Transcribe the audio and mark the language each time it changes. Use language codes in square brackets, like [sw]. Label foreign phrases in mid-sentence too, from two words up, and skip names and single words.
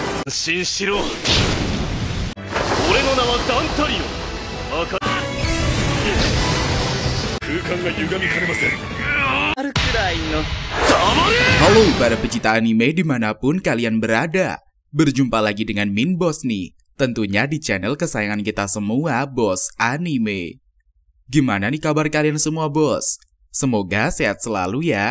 [ja] 心しろ。俺の名はダンタリオ。空間が歪みかねません。 [id] Halo para pecinta anime dimanapun kalian berada. Berjumpa lagi dengan Min Boss nih. Tentunya di channel kesayangan kita semua, Boss Anime. Gimana nih kabar kalian semua, Bos? Semoga sehat selalu ya.